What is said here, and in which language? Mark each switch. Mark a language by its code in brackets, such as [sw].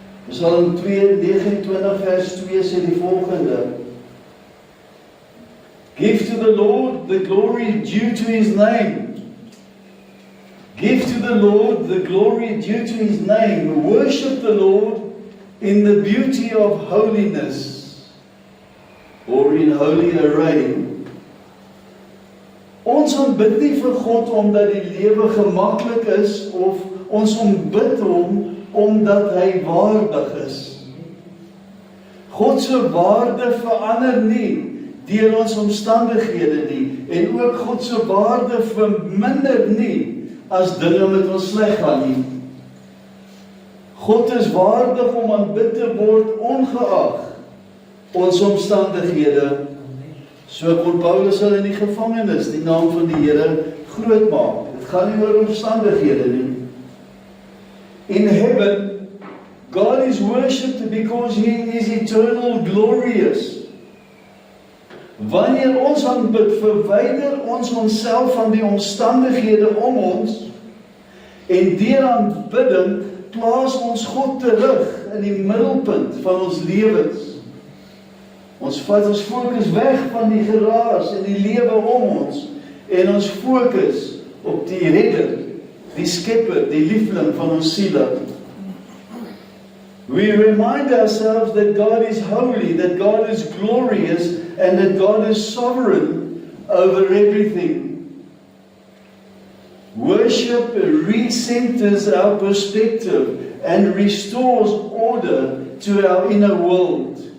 [en] Psalm 2:29 [af] vers 2 sê die volgende: [en] Give to the Lord the glory due to His name. Give to the Lord the glory due to His name. Worship the Lord in the beauty of holiness, or in holy array. [af] Ons aanbid nie vir God omdat die lewe gemaklik is, of ons aanbid Hom omdat Hy waardig is. God se waarde verander nie deur ons omstandighede nie, en ook God se waarde verminder nie as dinge met ons sleg gaan nie. God is waardig om aanbid te word ongeag ons omstandighede. So kon Paulus hulle in die gevangenis die naam van die Here groot maak. Dit gaan nie oor omstandighede nie. [en] In heaven, God is worshipped because He is eternal, glorious. [af] Wanneer ons aanbid, verwyder ons onsself van die omstandighede om ons, en deur aanbidding plaas ons God terug in die middelpunt van ons lewens. Ons vat ons fokus weg van die geraas en die lewe om ons, en ons fokus op die redder, die skepper, die liefling van ons siele. [en] We remind ourselves that God is holy, that God is glorious, and that God is sovereign over everything. Worship recenters our perspective and restores order to our inner world.